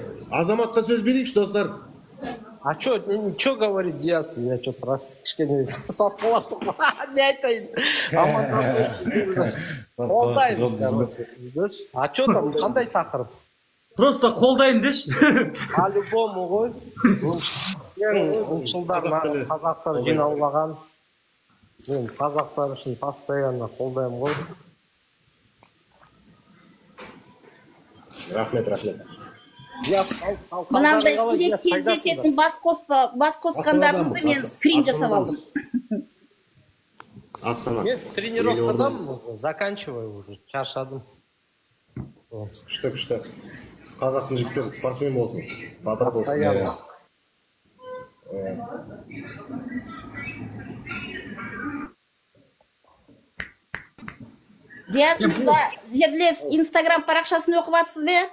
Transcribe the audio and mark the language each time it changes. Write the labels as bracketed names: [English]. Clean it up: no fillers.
[Kazakh] Азаматқа сөз берейікші, достар. [Russian] А что говорит Диас? Я что-то раз [Kazakh] кішкене сасқалаттым. Не айтайын? Қолдаймын. [Russian] А что там, [Kazakh] қандай тақырып? Просто қолдаймын деші. [Russian] По-любому ғой. [Kazakh] Ұлтшылдар қазақтар жиналмаған. Мен қазақтар үшін постоянно қолдаймын ғой. Рахмет. Мынандай сирек кездесетін бас қосқандарыңызды мен скрин жасап алдым. Мен тренировкадан [Russian] заканчиваю уже, [Kazakh] шаршадым. Күшті. Қазақтың жігіттері спортсмен болсын. Батыр болсын. Диас мырза, жерлес инстаграм парақшасын оқып атсыз бе?